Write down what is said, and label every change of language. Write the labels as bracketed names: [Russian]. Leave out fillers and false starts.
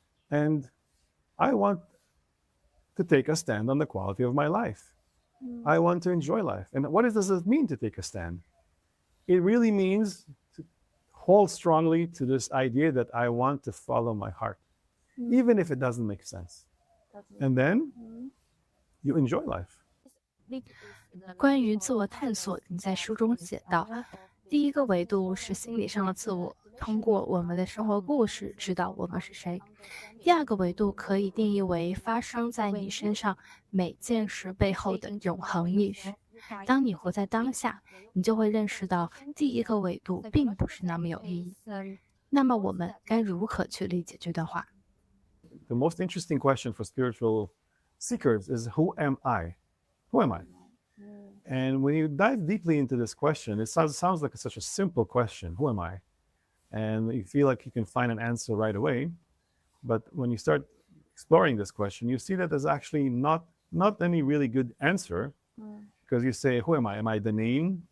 [English] And I want to take a stand on the quality of my life. I want to enjoy life. And what does it mean to take a stand? It really means to hold strongly to this idea that I want to follow my heart, even if it doesn't make sense. And then you enjoy life. [Chinese] 关于自我探索，你在书中写道，第一个维度是心理上的自我，通过我们的生活故事知道我们是谁。第二个维度可以定义为发生在你身上每件事背后的永恒意识。当你活在当下，你就会认识到第一个维度并不是那么有意义。那么我们该如何去理解这段话？ [English] The most interesting question for spiritual seekers is, who am I? Who am I? And when you dive deeply into this question, it sounds like such a simple question. Who am I? And you feel like you can find an answer right away. But when you start exploring this question, you see that there's actually not any really good answer, because you say, who am I? Am I the name?